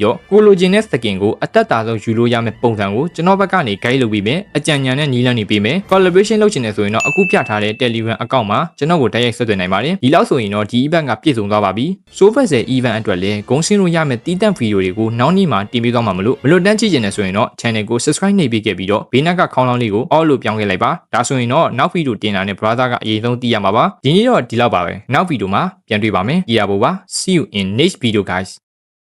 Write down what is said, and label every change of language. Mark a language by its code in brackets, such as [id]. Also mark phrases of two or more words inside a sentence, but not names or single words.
[my] တော့ကိုလိုချင်တဲ့ skin ကိုအသက်တာဆုံးယူလို့ရမယ့်ပုံစံကိုကျွန်တော်ဘက်ကနေ guide လုပ်ပြီးမယ်အကြံဉာဏ်နဲ့နီးလန်းနေပေးမယ် collaboration လုပ်ချင်တယ်ဆိုရင်တော့အခုပြထားတဲ့ Telegram account မှာကျွန်တော်ကိုတိုက်ရိုက်ဆက်သွယ်နိုင်ပါတယ်ဒီလောက်ဆိုရင်တော့ဒီ event ကပြည့်စုံသွားပါပြီ Soul Vessel event အတွက်လည်းဂုံးရှင်းလို့ရမယ့်တီးတန့်ဗီဒီယိုတွေကိုနောက်နေ့မှာတင်ပြသွားမှာမလို့တန်းကြည့်ချင်တယ်ဆိုရင်တော့ channel ကို subscribe နှိပ်ပေးခဲ့ပြီးတော့ဘေးနားကခေါင်းလောင်းလေးကို all လို့ပြောင်းခဲ့လိုက်ပါဒါဆိုရင်တော့နောက်ဗီဒီယိုတင်တာနဲ့ brother ကအရင်ဆုံးသိရမှာပါဒီနေ့တော့ဒီလောက်ပါပဲနောက်ဗီဒီယိုမှာပြန်တွေ့ပါမယ်ကြည့်ရဖို့ပါ [en] see you in next video guys